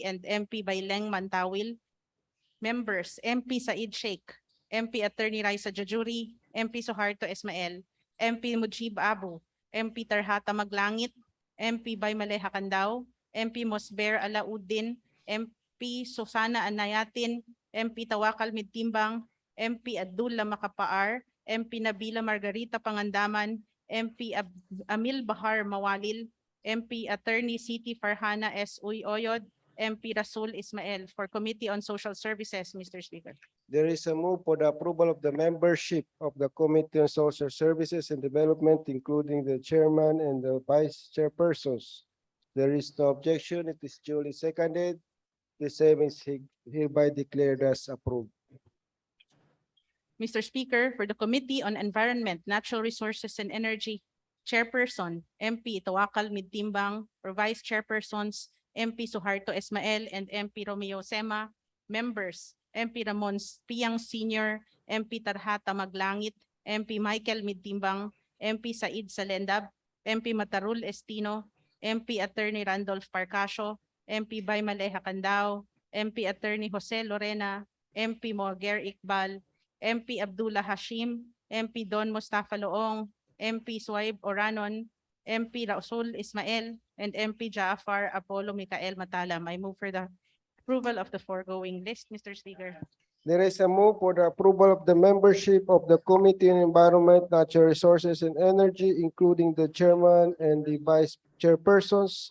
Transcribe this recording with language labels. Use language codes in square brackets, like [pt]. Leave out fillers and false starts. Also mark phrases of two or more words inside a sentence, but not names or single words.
[en] and MP Baileng Mantawil, Members MP Said Sheikh, MP Attorney Raisa Jajuri, MP Suharto Esmael, MP Mujib Abu, MP Tarhata Maglangit, MP Baymaleha Candao, MP Mosber Alauddin, MP Susana Anayatin, MP Tawakal Midtimbang, MP Abdullah Makapaar, MP Nabila Margarita Pangandaman, MP Amil Bahar Mawalil, MP Attorney Siti Farhana S. Uyoyod, MP Rasul Ismail. For Committee on Social Services, Mr. Speaker. There is a move for the approval of the membership of the Committee on Social Services and Development, including the chairman and the vice chairpersons. There is no objection. It is duly seconded. The same is hereby declared as approved. Mr. Speaker, for the Committee on Environment, Natural Resources and Energy, Chairperson, MP Tawakal Midtimbang, for Vice Chairpersons, MP Suharto Esmael and MP Romeo Sema, Members, MP Ramon Piang Sr., MP Tarhata Maglangit, MP Michael Midtimbang, MP Said Salendab, MP Matarul Estino, MP Attorney Randolph Parcasio, MP Baymaleha Candao, MP Attorney Jose Lorena, MP Moaguer Iqbal, MP Abdullah Hashim, MP Don Mustafa Loong, MP Suaib Oranon, MP Rasul Ismail, and MP Jaafar Apollo Mikael Matalam. I move for the approval of the foregoing list, Mr. Speaker. There is a move for the approval of the membership of the Committee on Environment, Natural Resources and Energy, including the chairman and the vice chairpersons.